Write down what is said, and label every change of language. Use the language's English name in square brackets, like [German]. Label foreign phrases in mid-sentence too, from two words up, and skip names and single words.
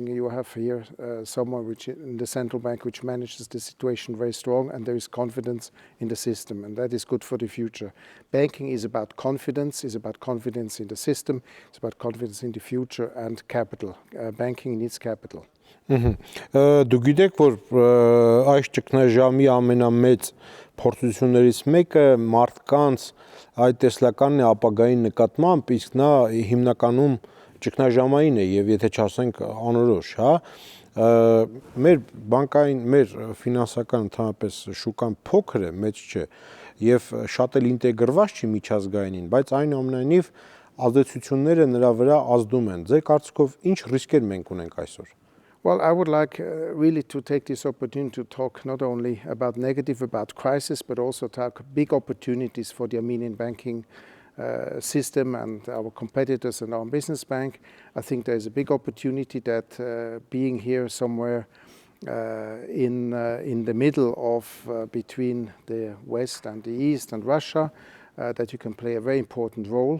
[English] You have here someone which in the central bank which manages the situation very strong, and there is confidence in the system, and that is good for the future. Banking is about confidence. Is about confidence in the system. It's about confidence in the future and capital. Banking needs capital. [Armenian] Դու գիտեք, որ այս ճգնաժամի ամենամեծ փորձություններից մեկը մարդկանց այդ տեսլականն է ապագայի նկատմամբ, իսկ նա հիմնականում ճգնաժամային է եւ եթե չասենք անորոշ, հա, մեր բանկային, մեր ֆինանսական ընդհանրապես շուկան փոքր է, մեծ չէ եւ շատ էլ ինտեգրված չի միջազգայինին, բայց այնուամենայնիվ ազդեցությունները նրա վրա ազդում են։ Ձեր կարծիքով ինչ ռիսկեր մենք ունենք այսօր? [English] Well, I would like really to take this opportunity to talk not only about negative, about crisis, but also talk big opportunities for the Armenian banking system and our competitors and our business bank. I think there is a big opportunity that being here somewhere in the middle of between the West and the East and Russia, that you can play a very important role.